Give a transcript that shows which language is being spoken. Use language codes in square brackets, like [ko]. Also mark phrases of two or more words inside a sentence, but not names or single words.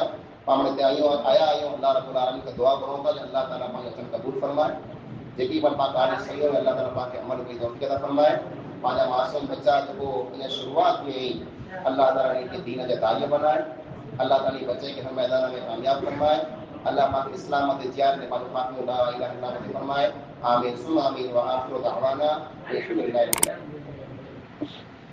[sd] पाण हिते आया आहियूं, अल्लाह [ar] رب العالمين [sd] खे दुआ करूं था अल्लाह ताला पंहिंजो वचन क़बूल फरमाए। जेकी पण पाण ॻाल्हि सही है अल्लाह ताला पाण खे अमल कई तौफ़ीक़ अता फरमाए। पंहिंजा मासूम बच्चा जेको इन शुरूआत में ई अल्लाह ताला इनखे दीन जा दाई बनाए, अल्लाह ताला बच्चे खे हर मैदान में कामयाब फरमाए। अल्लाह पाक इस्लाम ते जियाद में पंहिंजो ख़ात्मो [ar] لا إله إلا الله [sd] फरमाए। [ar] آمين ثم آمين وآخر دعوانا الحمد لله رب العالمين.